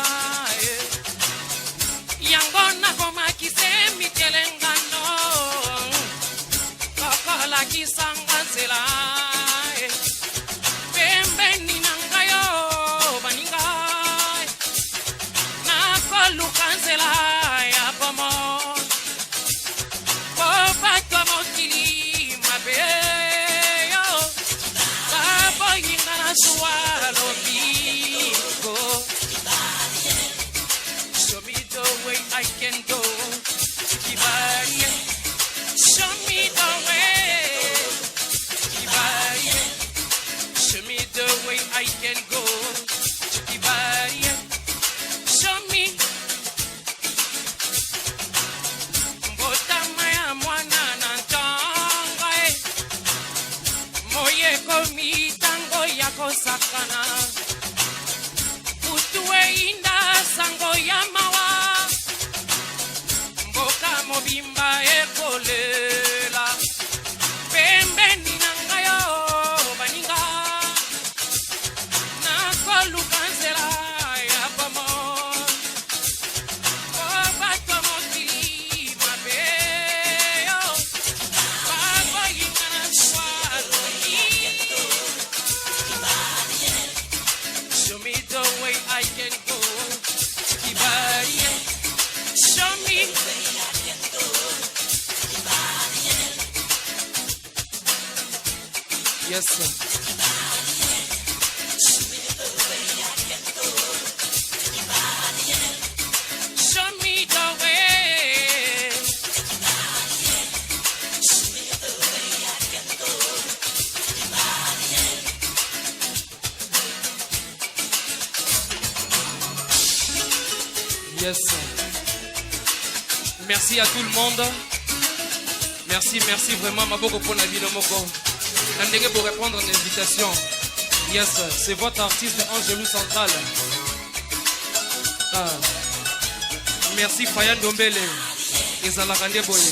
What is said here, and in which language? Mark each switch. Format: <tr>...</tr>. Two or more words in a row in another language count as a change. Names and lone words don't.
<ln>Yango nakomakise mikelengano Kokola kisanga nzela Pembeni nangayo baninga Nakoluka nzela ya pomo Popato mokili mabeyo Babo yinga na suwalo bigo</ln> <en>Show me the way I can go Kibari Show me the way Kibari Show me the way I can go Kibari Show me</en> <ln>Mbotama ya mwana na ntanga Moye komi tango yako sakana Utuwe inda sango ya mawa Mboka mobimba ekolela Pembeni nangayo baninga Nakoluka nzela ya pomo Obato mokili mabeyo Babo yinga na swalo</ln> <en>Show me the way I can go Kibari Show me Yes sir Show me the way Yes.</en> <fr>Merci à tout le monde. Merci vraiment Maboko pour la vie de Moko. Nandenge pour répondre à l'invitation. Yes, c'est votre artiste Angelou Central. Merci Fayan Dombele et Zalakande Boye.</fr>